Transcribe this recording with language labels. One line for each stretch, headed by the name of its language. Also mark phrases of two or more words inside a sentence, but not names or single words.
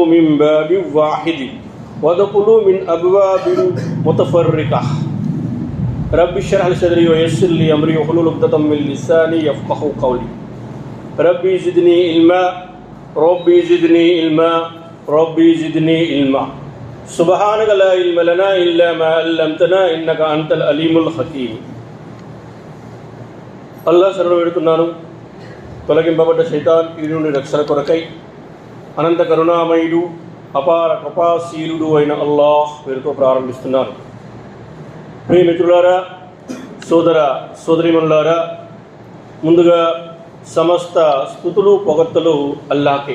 Arabic: من باب واحد وادخلوا من أبواب متفرقة رب اشرح لي صدري ويسر لي أمري واحلل عقدة من لساني يفقهوا قولي ربي زدني علما ربي زدني علما ربي زدني علما سبحانك لا علم لنا إلا ما علمتنا إنك أنت العليم الحكيم
Telugu: అల్లాహ్ శరణు వేడుతున్నాను. తొలగింపబడ్డ శైతాన్ కీడు నుండి రక్షణ కొరకై అనంత కరుణామయుడు అపార కృపాశీలుడు అయిన అల్లాహ్ పేరుతో ప్రారంభిస్తున్నాను. ప్రియ మిత్రులారా, సోదర సోదరీమణులారా, ముందుగా సమస్త స్తుతులు పొగడ్తలు అల్లాహ్కే.